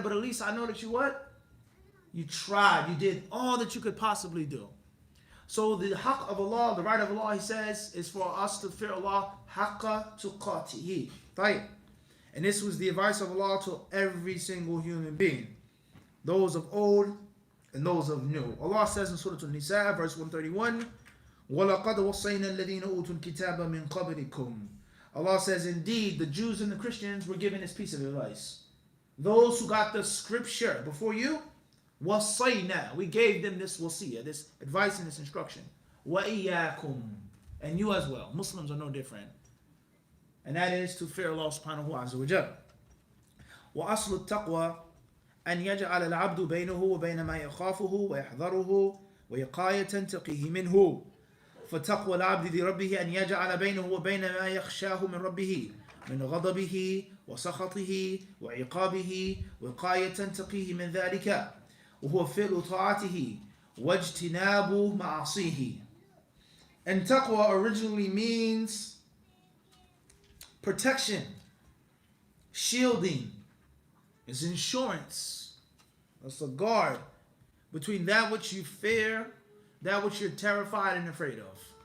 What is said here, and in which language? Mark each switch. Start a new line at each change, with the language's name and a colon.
English: But at least I know that you what? You tried. You did all that you could possibly do. So the haqq of Allah, the right of Allah, he says, is for us to fear Allah haqqa tuqatihi. And this was the advice of Allah to every single human being. Those of old and those of new. Allah says in Surah An-Nisa, verse 131,
Arabic: وَلَقَدْ وَصَّيْنَا الَّذِينَ أُوتُوا الْكِتَابَ مِنْ قَبْلِكُمْ.
English: Allah says, indeed, the Jews and the Christians were given this piece of advice. Those who got the scripture before you, وَصَّيْنَا, we gave them this wasiyah, this advice and this instruction. وَإِيَّاكُمْ, and you as well. Muslims are no different. And that is to fear Allah subhanahu wa ta'ala.
Arabic: وَأَصْلُ التَّقْوَى أن يجعل العبد بينه وبين ما يخافه ويحذره ويقاية تقيه منه. فتقوى العبد لربه أن يجعل بينه وبين ما يخشاه من ربه من غضبه وسخطه وعقابه وقاية تقيه من ذلك وهو فعل طاعته واجتناب معاصيه.
English: And taqwa originally means protection, shielding. It's insurance. It's a guard between that which you fear, that which you're terrified and afraid of.